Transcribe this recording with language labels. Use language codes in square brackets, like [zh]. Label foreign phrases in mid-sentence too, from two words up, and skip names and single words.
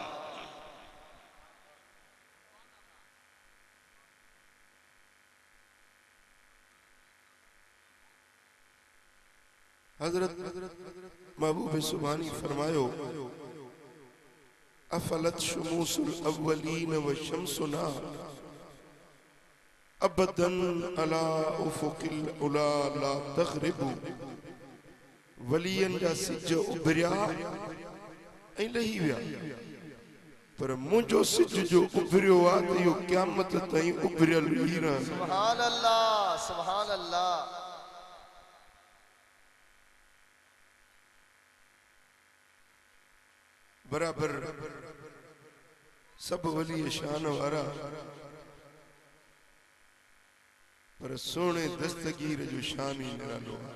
[ar] हजरत महबूब सुभानी फरमायो, أفلت شموس الأولين وشمسنا أبدا على أفق العلا لا تغرب. [sd] वलियन जा सिज उभरिया ऐं लही विया, पर मुंहिंजो सिज जो उभरियो आहे त इहो क़यामत ताईं उभरियल ई रहंदो। [ar] سبحان الله، سبحان الله. [sd] बराबर सब वली शान वारा, पर सोने दस्तगीर जो शान ही निरालो आहे।